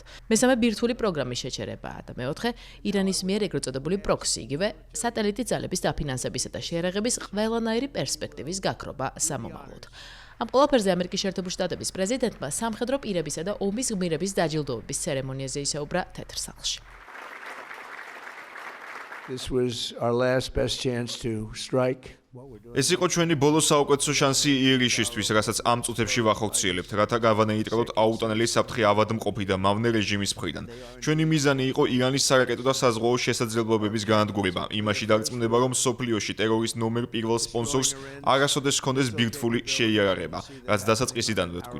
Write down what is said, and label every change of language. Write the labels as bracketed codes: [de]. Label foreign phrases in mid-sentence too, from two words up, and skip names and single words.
[ka] მესამე, ბირთვული პროგრამის შეჩერებაა და მეოთხე, ირანის მიერ ეგრეთ წოდებული პროქსი, იგივე სატელიტი ძალების დაფინანსებისა და შეერაღების ყველანაირი პერსპექტივის გაქრობა სამომავლოდ. ამ ყველაფერზე ამერიკის შეერთებული შტატების პრეზიდენტმა სამხედრო პირებისა და ომის გმირების დაჯილდოების ცერემონიაზე ისაუბრა თეთრ სახლში. [en] This was our last best chance to strike. [ka] ეს იყო ჩვენი ბოლო საუკეთესო შანსი იერიშისთვის, რასაც ამ წუთებში ვახორციელებთ, რათა გავანეიტრალოთ აუტანელი საფრთხე ავადმყოფი და მავნე რეჟიმის მხრიდან. ჩვენი მიზანი იყო ირანის სარაკეტო და საზღვაო შესაძლებლობების განადგურება, იმაში დარწმუნება, რომ სოფლიოში ტერორის ნომერ პირველ სპონსორს არასოდეს ჰქონდეს ბირთვული შეიარაღება, რაც დასაწყისიდანვე ვთქვით.